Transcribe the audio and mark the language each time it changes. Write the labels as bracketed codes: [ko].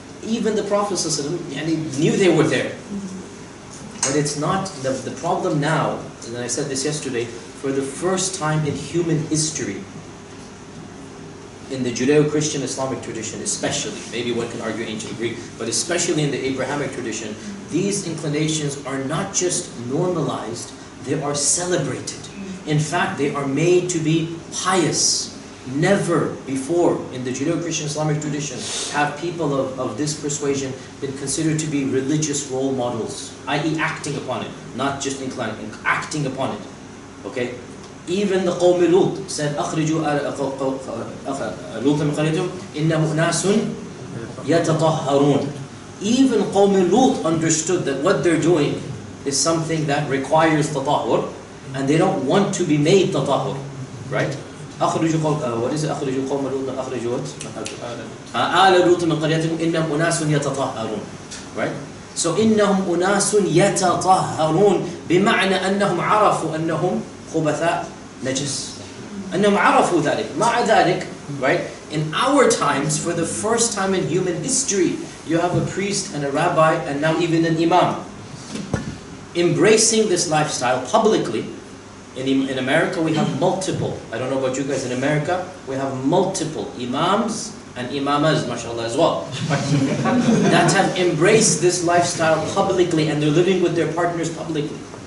[en] Even the Prophet ﷺ knew they were there. But it's not, the problem now, and I said this yesterday, for the first time in human history, in the Judeo-Christian Islamic tradition especially, maybe one can argue ancient Greek, but especially in the Abrahamic tradition, these inclinations are not just normalized, they are celebrated. In fact, they are made to be pious. Never before in the Judeo-Christian Islamic tradition have people of this persuasion been considered to be religious role models, i.e. acting upon it, not just inclining, acting upon it. Okay? Even the Qawm Lut said, [ar] أخرجوا لوطا من قريتهم إنهم أناس يتطهرون. [en] Even Qawm Lut understood that what they're doing is something that requires tatahur, and they don't want to be made tatahur, right? [ar] أخرجوا قوم [en] what is it [ar] أخرجوا قوم لوط أخرجوا آل لوط من قريتكم إنهم أناس يتطهرون, right? [en] So [ar] إنهم أناس يتطهرون بمعنى أنهم عرفوا أنهم خبثاء نجس, أنهم عرفوا ذلك. مع ذلك, [en] right, in our times, for the first time in human history, you have a priest and a rabbi and now even an imam embracing this lifestyle publicly. In America we have multiple, I don't know about you guys, in America we have multiple imams and imamas, mashallah, as well, that have embraced this lifestyle publicly, and they're living with their partners publicly.